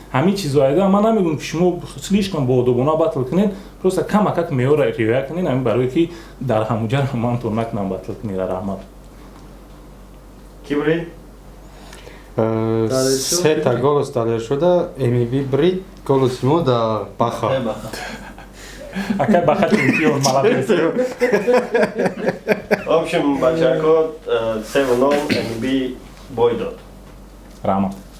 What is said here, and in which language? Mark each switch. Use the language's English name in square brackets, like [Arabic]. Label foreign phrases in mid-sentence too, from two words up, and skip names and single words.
[Tajik] Ҳамин чизоя да ман намегӯм, ки шумо слишком боодобона батл кунед, просто камакак меёра риоя кунед, ҳамин барое ки дар ҳамуҷа ман то накунам батл кунед. Раҳмат. Ки буред? Э, Далершо се та буред. голос Далершо да, Эм Би буред, голос мо да Баха. Э, Баха. Ака Баха чемпион, [Russian] молодец. В общем, [Tajik] бачако, э, се нол, Эм Би бой дод. Раҳмат.